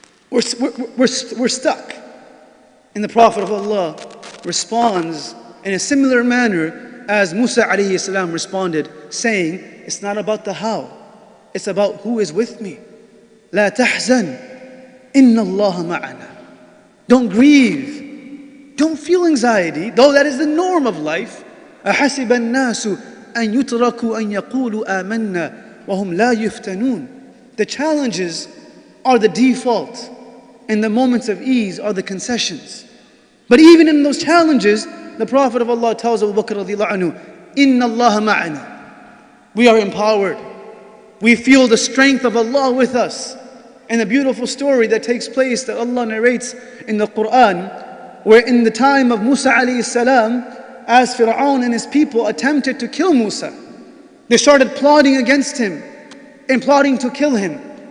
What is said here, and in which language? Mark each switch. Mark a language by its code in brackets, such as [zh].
[en] We're stuck. And the Prophet of Allah responds in a similar manner as Musa alayhi salam responded, saying, it's not about the how, it's about who is with me. [ar] لا تحزن إن الله معنا. [en] Don't grieve, don't feel anxiety, though that is the norm of life. [ar] أحسب الناس أن يتركوا أن يقولوا آمنا وهم لا يفتنون. [en] The challenges are the default, and the moments of ease are the concessions. But even in those challenges, the Prophet of Allah tells Abu Bakr radiyallahu anhu, [ar] Inna Allah ma'ana. [en] We are empowered. We feel the strength of Allah with us. And the beautiful story that takes place that Allah narrates in the Quran, where in the time of Musa alayhi salam, as Pharaoh and his people attempted to kill Musa, they started plotting against him and plotting to kill him.